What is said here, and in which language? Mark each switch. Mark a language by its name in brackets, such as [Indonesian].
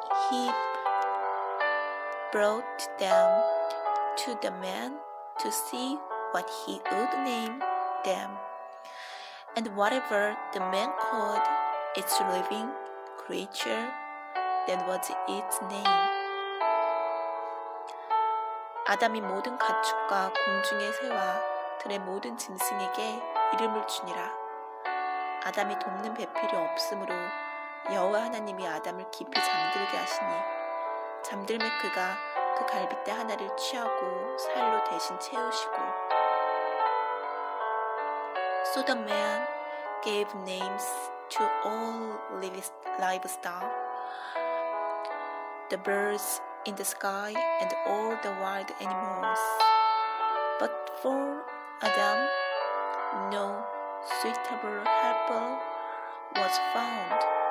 [English] He brought them to the man to see what he would name them. And whatever the man called its living creature, that was its name. [Korean] 아담이 모든 가축과 공중의 새와 들의 모든 짐승에게 이름을 주니라. 아담이 돕는 배필이 없으므로 여호와 하나님이 아담을 깊이 잠들게 하시니 잠들매 그가 그 갈빗대 하나를 취하고 살로 대신 채우시고 [English] So the man gave names to all livestock, the birds in the sky, and all the wild animals. But for Adam, no suitable helper was found.